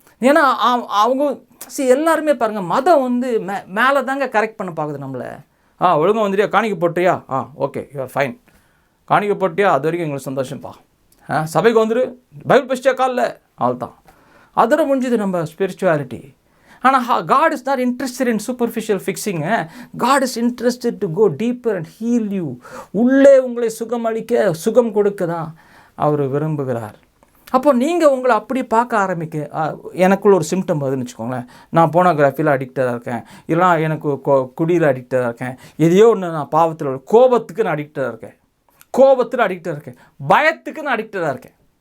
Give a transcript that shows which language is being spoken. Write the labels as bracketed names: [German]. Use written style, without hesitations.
[Tamil] ஏன்னா அவங்க எல்லாருமே பாருங்கள், மதம் வந்து மேலே தாங்க கரெக்ட் பண்ண பார்க்குது நம்மளை. ஒழுங்காக வந்துட்டியா, காணிக்க போட்டியா, [English] okay you're fine, [Tamil] காணிக்க போட்டியா, அது வரைக்கும் எங்களுக்கு சந்தோஷம்ப்பா. சபைக்கு வந்துடு, பைபிள் படிச்சியா காலில், அவள் தான் அதோட முடிஞ்சுது நம்ம ஸ்பிரிச்சுவாலிட்டி. [English] ஆனால் God is not interested in superficial fixing. God is interested to go deeper and heal you. [Tamil] உள்ளே உங்களை சுகம் அளிக்க, சுகம் கொடுக்க தான் அவர் விரும்புகிறார். அப்போ நீங்கள் உங்களை அப்படி பார்க்க ஆரம்பிக்க, எனக்குள்ள ஒரு சிம்டம் வருதுன்னு வச்சுக்கோங்களேன். நான் போனோகிராஃபியில் அடிக்டடாக இருக்கேன், இல்லைனா எனக்கு குடியில் அடிக்டடாக இருக்கேன், எதையோ ஒன்று நான் பாவத்தில், கோபத்துக்கு நான் அடிக்டடாக இருக்கேன், கோபத்தில் அடிக்டடாக இருக்கேன், பயத்துக்கு நான் அடிக்டடாக இருக்கேன்.